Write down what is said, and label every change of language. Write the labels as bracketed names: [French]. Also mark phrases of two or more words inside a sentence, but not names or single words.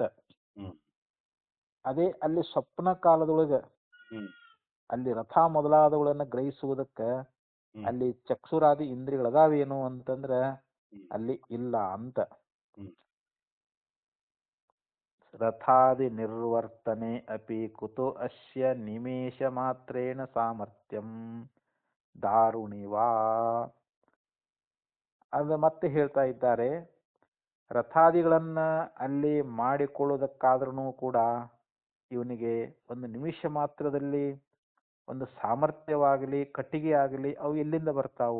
[Kannada] ಅದೇ ಅಲ್ಲಿ ಸ್ವಪ್ನ ಕಾಲದೊಳಗೆ ಅಲ್ಲಿ ರಥ ಮೊದಲಾದವುಗಳನ್ನ ಗ್ರಹಿಸುವುದಕ್ಕ ಅಲ್ಲಿ ಚಕ್ಷುರಾದಿ ಇಂದ್ರಿಯಗಳದಾವೇನು ಅಂತಂದ್ರ ಅಲ್ಲಿ ಇಲ್ಲ ಅಂತ. [Sanskrit] ರಥಾದಿ ನಿರ್ವರ್ತನೆ ಅಪಿ ಕುತೋ ಅಸ್ಯ ನಿಮೇಶ ಮಾತ್ರೇಣ ಸಾಮರ್ಥ್ಯಂ ದಾರುಣಿವಾ. [Kannada] ಅದು ಮತ್ತೆ ಹೇಳ್ತಾ ಇದ್ದಾರೆ, ರಥಾದಿಗಳನ್ನ ಅಲ್ಲಿ ಮಾಡಿಕೊಳ್ಳುವುದಕ್ಕಾದ್ರೂ ಕೂಡ ಇವನಿಗೆ ಒಂದು ನಿಮಿಷ ಮಾತ್ರದಲ್ಲಿ ಒಂದು ಸಾಮರ್ಥ್ಯವಾಗಲಿ ಕಟ್ಟಿಗೆ ಆಗಲಿ ಅವು ಎಲ್ಲಿಂದ ಬರ್ತಾವು?